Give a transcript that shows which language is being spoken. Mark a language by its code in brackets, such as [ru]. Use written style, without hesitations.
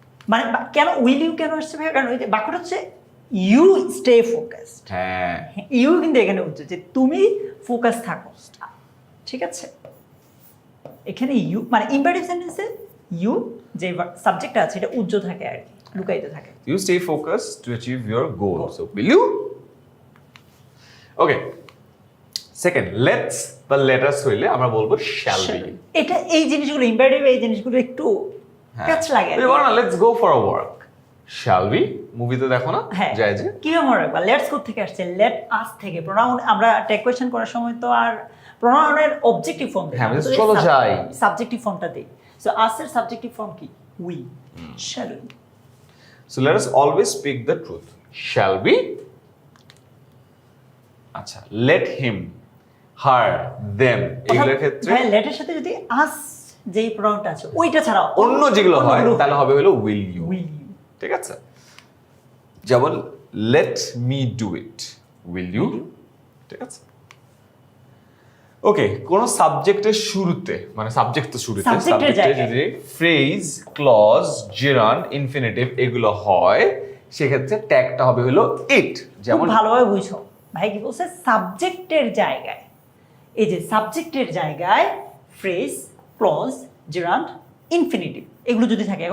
[bn] মানে কেন [en] will you [bn] কেন আসছে ভাই? কারণ ওই যে বাক্যটা হচ্ছে [en] You stay focused. [bn] হ্যাঁ, ইউ কিন্তু এখানে হচ্ছে যে তুমি ফোকাস থাকো। ঠিক আছে, এখানে ইউ মানে ইম্পারেটিভ সেন্টেন্সে ইউ যে সাবজেক্টটা আছে এটা উজ্জ্বল থাকে আর কি, লুকায়িত থাকে। [en] you stay focused to achieve your goal. So will you? Okay, second, let's বা let us [bn] হইলে আমরা বলবো [en] shall we. [bn] এটা এই জিনিসগুলো ইম্পারেটিভ, এই জিনিসগুলো একটু কাছ লাগে। তুই বল না [en] let's go for a walk. Shall we? [bn] মুভিতে দেখো না হ্যাঁ, যায় যে কি মনে রাখবা লেটস কোথা থেকে আসছে? লেট আস থেকে। প্রোনাউন আমরা টেক কোয়েশ্চেন করার সময় তো আর প্রোনাউনের অবজেক্টিভ ফর্ম দেই, হ্যাঁ, চলো যাই। সাবজেক্টিভ ফর্মটা দেই। সো আসের সাবজেক্টিভ ফর্ম কি? We. [en] Shall we. So let us always speak the truth. Shall we? আচ্ছা, let him, her, them [bn] এগুলোর ক্ষেত্রে হ্যাঁ, লেটের সাথে যদি আস যেই প্রোনাউনটা আছে ওইটা ছাড়া অন্য যেগুলো হয় তাহলে হবে হলো [en] will you. Will you. [bn] ঠিক আছে, যেমন [en] let me do it, will you? [bn] ঠিক আছে, ওকে। কোন সাবজেক্টের শুরুতে মানে সাবজেক্ট তো শুরুতে সাবজেক্টের সাবজেক্টে যদি ফ্রেজ, ক্লজ, জেরান্ড, ইনফিনিটিভ এগুলো হয় সেক্ষেত্রে ট্যাগটা হবে হলো ইট। যেমন খুব ভালোভাবে বুঝো ভাই কি বলছে, সাবজেক্টের জায়গায়, এই যে সাবজেক্টের জায়গায় ফ্রেজ, ক্লজ, জেরান্ড, ইনফিনিটিভ এগুলো যদি থাকে।